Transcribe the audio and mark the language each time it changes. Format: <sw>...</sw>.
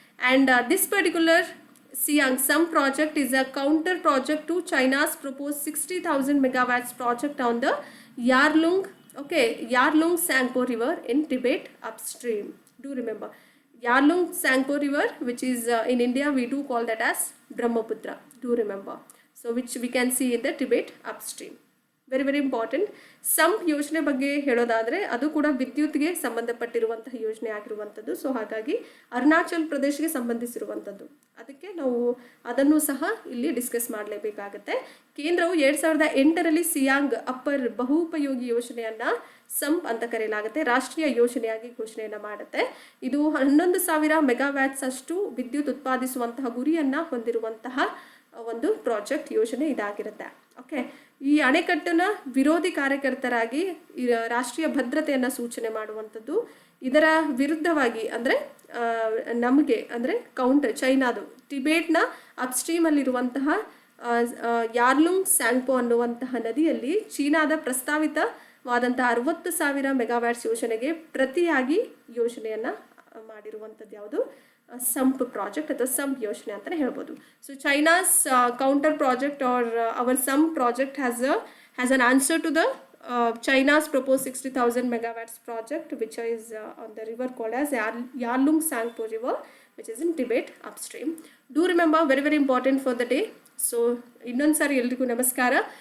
<en>And this particular Siang SUM project is a counter project to China's proposed 60,000 megawatts project on the Yarlung Tsangpo River in Tibet upstream. Do remember Yarlung Tsangpo River, which is in India we do call that as Brahmaputra. Do remember. So which we can see in the Tibet upstream. Very very important.</en> <kn>Sump ಯೋಜನೆ ಬಗ್ಗೆ ಹೇಳೋದಾದರೆ ಅದು ಕೂಡ ವಿದ್ಯುತ್ಗೆ ಸಂಬಂಧಪಟ್ಟಿರುವಂತಹ ಯೋಜನೆ ಆಗಿರುವಂಥದ್ದು. So ಹಾಗಾಗಿ ಅರುಣಾಚಲ್ ಪ್ರದೇಶಗೆ ಸಂಬಂಧಿಸಿರುವಂಥದ್ದು, ಅದಕ್ಕೆ ನಾವು ಅದನ್ನು ಸಹ ಇಲ್ಲಿ ಡಿಸ್ಕಸ್ ಮಾಡಲೇಬೇಕಾಗುತ್ತೆ. ಕೇಂದ್ರವು 2008ರಲ್ಲಿ ಸಿಯಾಂಗ್ ಅಪ್ಪರ್ ಬಹುಪಯೋಗಿ ಯೋಜನೆಯನ್ನು ಸಂಪ್ ಅಂತ ಕರೆಯಲಾಗುತ್ತೆ, ರಾಷ್ಟ್ರೀಯ ಯೋಜನೆಯಾಗಿ ಘೋಷಣೆಯನ್ನು ಮಾಡುತ್ತೆ. ಇದು 11,000 ಮೆಗಾವ್ಯಾಟ್ಸ್ ಅಷ್ಟು ವಿದ್ಯುತ್ ಉತ್ಪಾದಿಸುವಂತಹ ಗುರಿಯನ್ನು ಹೊಂದಿರುವಂತಹ ಒಂದು ಪ್ರಾಜೆಕ್ಟ್ ಯೋಜನೆ ಇದಾಗಿರುತ್ತೆ. ಓಕೆ, ಈ ಅಣೆಕಟ್ಟನ್ನು ವಿರೋಧಿ ಕಾರ್ಯಕರ್ತರಾಗಿ ಈ ರಾಷ್ಟ್ರೀಯ ಭದ್ರತೆಯನ್ನು ಸೂಚನೆ ಮಾಡುವಂಥದ್ದು. ಇದರ ವಿರುದ್ಧವಾಗಿ ಅಂದರೆ ನಮಗೆ ಅಂದರೆ ಕೌಂಟರ್ ಚೈನಾದು ಟಿಬೇಟ್ನ ಅಪ್ಸ್ಟ್ರೀಮಲ್ಲಿರುವಂತಹ ಯಾರ್ಲುಂಗ್ ಸ್ಯಾಂಗ್ಪೋ ಅನ್ನುವಂತಹ ನದಿಯಲ್ಲಿ ಚೀನಾದ ಪ್ರಸ್ತಾವಿತವಾದಂತಹ 60,000 ಮೆಗಾವ್ಯಾಟ್ಸ್ ಯೋಜನೆಗೆ ಪ್ರತಿಯಾಗಿ ಯೋಜನೆಯನ್ನು ಮಾಡಿರುವಂಥದ್ದು ಯಾವುದು? ಸಂಪ್ ಪ್ರಾಜೆಕ್ಟ್ ಅಥವಾ ಸಂಪ್ ಯೋಜನೆ ಅಂತಲೇ ಹೇಳ್ಬೋದು.</kn> <en>So China's counter project are our SUMP project has an answer to the China's proposed 60,000 megawatts project, which is on the river called as Yarlung Sangpo River, which is in Tibet upstream. Do remember, very very important for the day. So</en> <kn>innonsari eldrigu namaskara.</kn>